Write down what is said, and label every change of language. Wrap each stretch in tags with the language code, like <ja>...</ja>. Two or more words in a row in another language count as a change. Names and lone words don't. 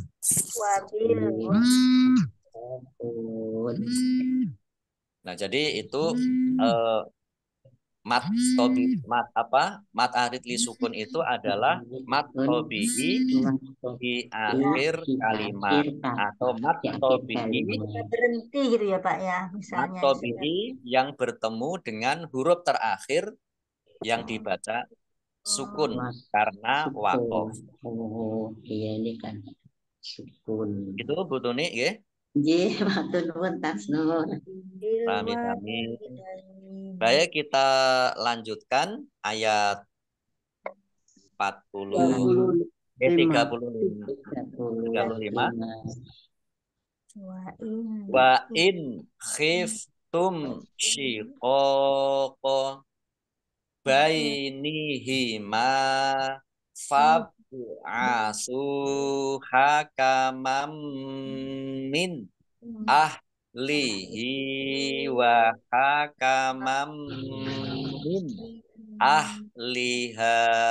<id>Nah, jadi itu</id> <ar>مد عارض للسكون</ar> <id>itu adalah</id> <ar>مد طبيعي</ar> <id>di akhir kalimat atau</id> <ar>مد طبيعي</ar> <id>berhenti gitu ya Pak ya, mat misalnya tobi'i yang bertemu dengan huruf terakhir yang dibaca sukun karena wakof. Iya ini kan sukun. Itu Bu Tuni ya.</id> <jv>Nggih, matur nuwun tasnun. Sami-sami.</jv> <id>Baik, kita lanjutkan ayat 35.</id> <ar>وإن خفتم شقاق بينهما فابعثوا حكما من أهله وحكما من أهلها</ar>